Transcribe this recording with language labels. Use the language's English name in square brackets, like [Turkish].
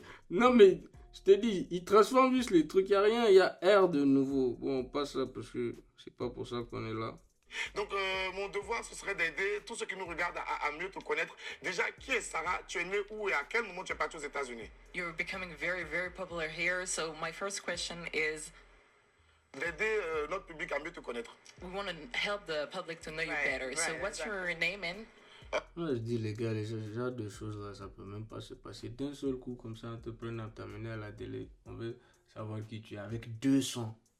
[French] Non, mais je te dis, il transforme juste les trucs. Il n'y a rien, il y a R de nouveau. Bon, on passe là parce que c'est pas pour ça qu'on est là. Donc, mon devoir, ce serait d'aider tous ceux qui nous regardent à mieux te connaître. Déjà, qui est Sarah? Tu es née où et à quel moment tu es parti aux États-Unis? [English] You're becoming very, very popular here. So my first question is, [French] d'aider notre public à mieux te connaître. [English] We want to help the public to know you better. So what's your name and? [French] Moi, je dis, les gars, ce genre de choses là, ça peut même pas se passer d'un seul coup comme ça. On te prenne à t'amener à la télé. On veut savoir qui tu es avec 200.